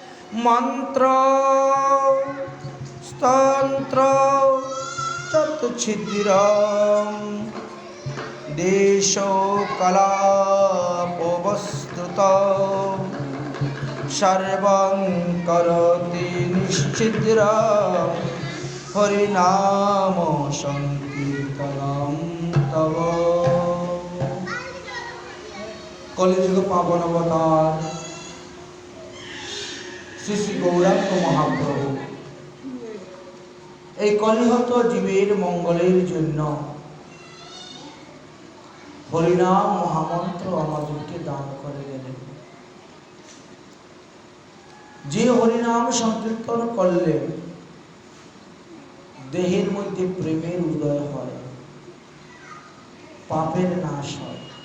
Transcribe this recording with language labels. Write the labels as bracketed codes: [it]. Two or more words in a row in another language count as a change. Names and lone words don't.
[sa] मंत्र स्तंत्र चतुच्छिद्रं देशो कलापवस्तुतः सर्वं करोति निश्चिद्रं हरिनाम संकीर्तनं तव। [bn] কলিযুগ পাবন অবতার শ্রী শ্রী গৌরাঙ্গ মহাপ্রভু এই কলিহত জীবের মঙ্গলের জন্য হরিনাম মহামন্ত্র আমাদেরকে দান করে গেলেন। যে হরিনাম সংকীর্তন করলে দেহের মধ্যে প্রেমের উদয় হয়, পাপের নাশ হয়।